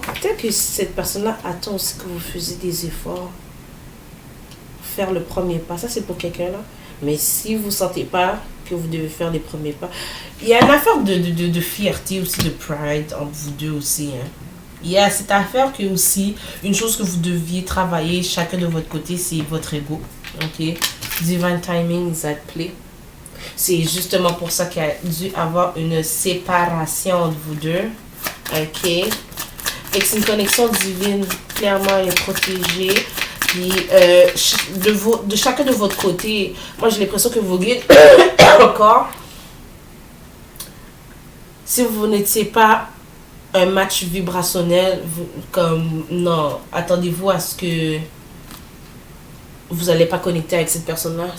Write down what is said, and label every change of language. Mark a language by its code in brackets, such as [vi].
[fr] Peut-être que cette personne-là attend aussi que vous faisiez des efforts. Faire le premier pas. Ça, c'est pour quelqu'un là. Mais si vous ne sentez pas que vous devez faire les premiers pas, il y a une affaire de fierté aussi, de pride entre vous deux aussi. Hein. Il y a cette affaire que aussi, une chose que vous deviez travailler chacun de votre côté, c'est votre ego. Ok? [en] Divine timing is at play. [fr] C'est justement pour ça qu'il y a dû avoir une séparation entre vous deux. Ok? Et c'est une connexion divine, clairement, elle est protégée. Puis, de chacun de votre côté, moi j'ai l'impression que vos guides, encore, si vous n'étiez pas un match vibrationnel, comme, non, attendez-vous à ce que vous n'allez pas connecter avec cette personne-là.